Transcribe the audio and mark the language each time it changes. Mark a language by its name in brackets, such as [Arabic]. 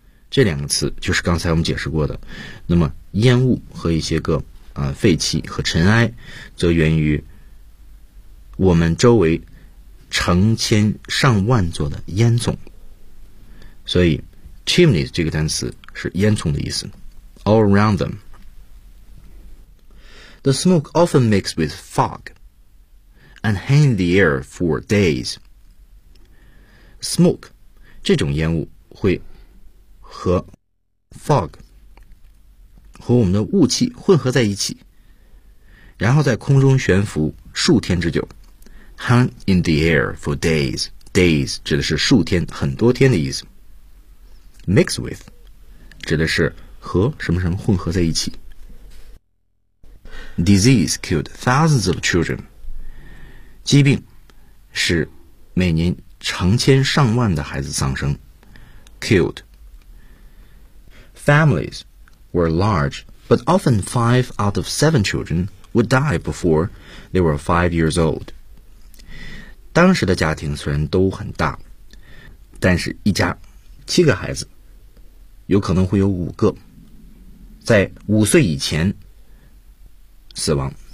[Chinese] 这两个词就是刚才我们解释过的。那么烟雾和一些个废气和尘埃，则源于我们周围成千上万座的烟囱。所以 chimney 这个单词是烟囱的意思。 [English] All around them, the smoke often mixed with fog and hang the air for days. [Chinese] Smoke 这种烟雾会和 fog 和我们的雾气混合在一起，然后在空中悬浮数天之久。 [English] Hang in the air for days. Days [Chinese] 指的是数天，很多天的意思。 Mix with 指的是和什么什么混合在一起。 [English] Disease killed thousands of children. [Chinese] 疾病使每年成千上万的孩子丧生。 [English] Killed families were large, but often 5 out of 7 children would die before they were 5 years old. [Chinese] 当时的家庭虽然都很大，但是一家7个孩子，有可能会有5个在5岁以前死亡。